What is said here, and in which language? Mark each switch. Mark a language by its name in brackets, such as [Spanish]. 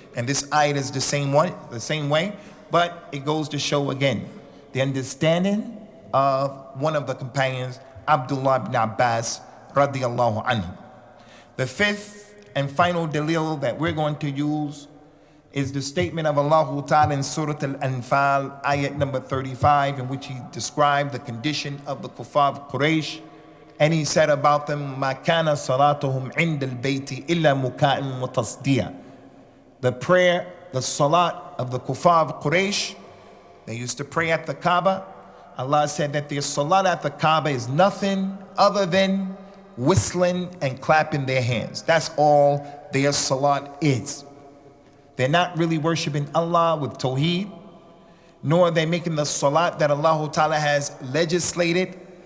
[English] And this ayat is the same way, but it goes to show again the understanding of one of the companions, Abdullah ibn Abbas radiyallahu anhu. The fifth and final dalil that we're going to use is the statement of Allah Ta'ala in Surah Al-Anfal, ayat number 35, in which he described the condition of the kuffar of Quraysh. And he said about them, [Arabic] مَا كَانَ صَلَاتُهُمْ عِنْدَ الْبَيْتِ إِلَّا مُكَاءٍ وَتَصْدِيًا. [English] The prayer, the salat of the kuffar of Quraysh, they used to pray at the Kaaba. Allah said that their salat at the Kaaba is nothing other than whistling and clapping their hands. That's all their salat is. They're not really worshiping Allah with tawheed, nor are they making the salat that Allah Ta'ala has legislated.